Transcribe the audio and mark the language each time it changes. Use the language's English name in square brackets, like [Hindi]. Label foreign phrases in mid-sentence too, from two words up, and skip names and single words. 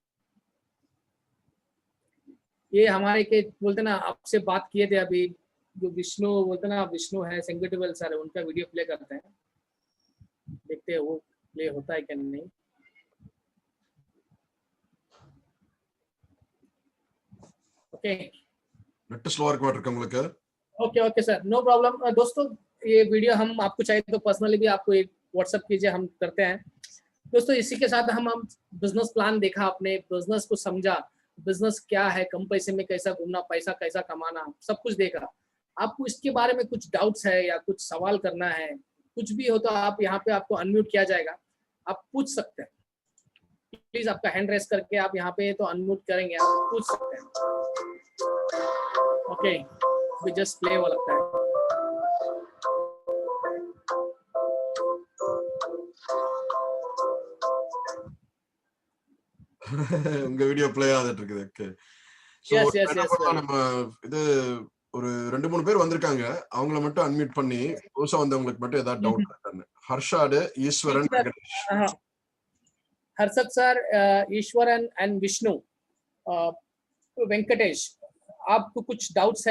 [Hindi] ये हमारे के बोलते ना आपसे बात किए थे अभी, जो विष्णु बोलते ना, विष्णु है सेंगटिवल सर, उनका वीडियो प्ले करते हैं, देखते हैं वो प्ले होता है क्या नहीं। ओके [Tamil] நெட் ஸ்லோவா இருக்கு மாட்டிருக்கு உங்களுக்கு। [English] OK OK sir, no problem. [Hindi] दोस्तों ये वीडियो हम आपको चाहिए तो पर्सनली भी आपको एक व्हाट्सएप कीजिए, हम करते हैं। दोस्तों इसी के साथ हम [English] business plan [Hindi] देखा, अपने बिजनेस को समझा, बिजनेस क्या है, कम पैसे में कैसा घूमना, पैसा कैसा कमाना, सब कुछ देखा। आपको इसके बारे में कुछ डाउट्स है या कुछ सवाल करना है, कुछ भी हो तो आप यहाँ पे, आपको अनम्यूट किया जाएगा, आप पूछ सकते हैं। प्लीज आपका [English] hand raise [Hindi] करके आप यहाँ पे तो अनम्यूट करेंगे, आप पूछ सकते हैं। ओके अभी जस्ट प्ले हो लगता है। [Tamil] உங்க [English] video play [Tamil] ஆகிட்டு இருக்குது। [English] OK so Yes, yes, yes, sir. [Tamil] நம்ம இது ஒரு 2-3 பேர் வந்திருக்காங்க, அவங்கள மட்டும் அன்மியூட் பண்ணி புதுசா வந்தவங்களுக்கு மட்டும் ஏதாவது டவுட் இருக்கான்னு। ஹர்ஷாட், ஈஸ்வரன், வெங்கடேஷ்। [Hindi] हर्षद सर, ईश्वरन एंड विष्णु, वेंकटेश, आपको कुछ डाउट्स है